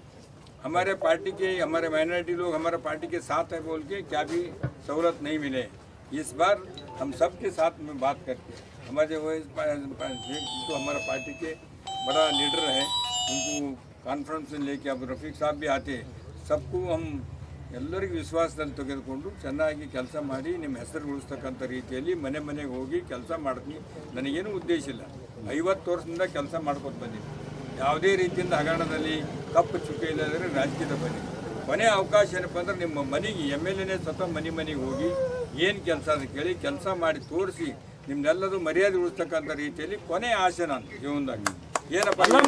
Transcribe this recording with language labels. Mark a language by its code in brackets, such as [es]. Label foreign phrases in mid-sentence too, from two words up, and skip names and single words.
[hi] हमारे पार्टी के, हमारे माइनॉरिटी लोग हमारे पार्टी के साथ है बोल के क्या भी सहूलत नहीं मिले। इस बार हम सब के साथ में बात करके हमारे वो तो हमारा पार्टी के बड़ा लीडर है, उनको कॉन्फ्रेंस में लेके अब रफीक साहब भी आते, सबको हम [kn] ಎಲ್ಲರಿಗೂ ವಿಶ್ವಾಸದಲ್ಲಿ ತೆಗೆದುಕೊಂಡು ಚೆನ್ನಾಗಿ ಕೆಲಸ ಮಾಡಿ ನಿಮ್ಮ ಹೆಸರು ಉಳಿಸ್ತಕ್ಕಂಥ ರೀತಿಯಲ್ಲಿ ಮನೆ ಮನೆಗೆ ಹೋಗಿ ಕೆಲಸ ಮಾಡ್ತೀನಿ. ನನಗೇನು ಉದ್ದೇಶ ಇಲ್ಲ, 50 ವರ್ಷದಿಂದ ಕೆಲಸ ಮಾಡ್ಕೊತ ಬಂದಿದ್ದೀನಿ. ಯಾವುದೇ ರೀತಿಯಿಂದ ಹಗರಣದಲ್ಲಿ ಕಪ್ಪು ಚುಕ್ಕೆ ಇಲ್ಲದ್ರೆ ರಾಜಕೀಯದ ಬನ್ನಿ. ಕೊನೆ ಅವಕಾಶ ಏನಪ್ಪ ಅಂದ್ರೆ ನಿಮ್ಮ ಮನೆಗೆ MLAನೇ ಸ್ವತಃ ಮನೆಗೆ ಹೋಗಿ ಏನು ಕೆಲಸ ಅಂತ ಕೇಳಿ ಕೆಲಸ ಮಾಡಿ ತೋರಿಸಿ ನಿಮ್ಮೆಲ್ಲರೂ ಮರ್ಯಾದೆ ಉಳಿಸ್ತಕ್ಕಂಥ ರೀತಿಯಲ್ಲಿ ಕೊನೆ ಆಸೆ ನಾನು ಜೀವನದಾಗ ಏನಪ್ಪ